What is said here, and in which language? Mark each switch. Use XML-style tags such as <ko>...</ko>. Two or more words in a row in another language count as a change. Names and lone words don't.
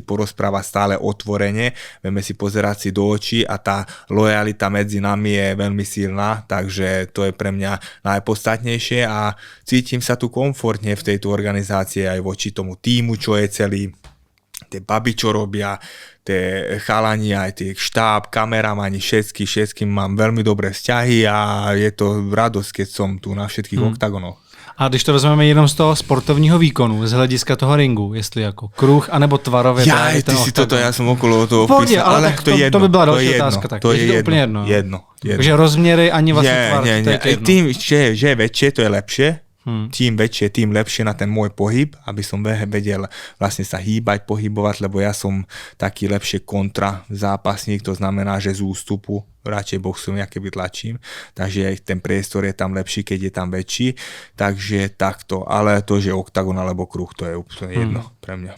<sk>porozprávať stále otvorene, vieme si pozerať si do očí a tá lojalita medzi nami je veľmi silná, takže to je pre mňa najpodstatnejšie a cítim sa tu komfortne v tejto organizácii aj voči tomu tímu, čo je celý, tie baby, čo robia, tie chalani, aj tie štáb, kameramani, všetkým mám veľmi dobré vzťahy a je to radosť, keď som tu na všetkých oktagonoch.</sk> <cs>A když to vezmeme jenom z toho sportovního výkonu, z hlediska toho ringu, jestli jako kruh, anebo tvarově. Ty si toto, já jsem okolo toho opísal, ale to je jedno. To by byla další otázka. Tak. To je to úplně jedno. Takže rozměry ani vlastně tvar, to je jedno.</cs> <sk>Tým, že je väčšie, to je lepšie. Tým väčšie, tým lepšie na ten môj pohyb, aby som vedel vlastne sa hýbať, pohybovať, lebo ja som taký lepšie kontra zápasník, to znamená, že z ústupu radšej boxujem, ja keby tlačím, takže ten priestor je tam lepší, keď je tam väčší, takže takto, ale to, že oktagon alebo kruh, to je úplne jedno pre mňa.</sk>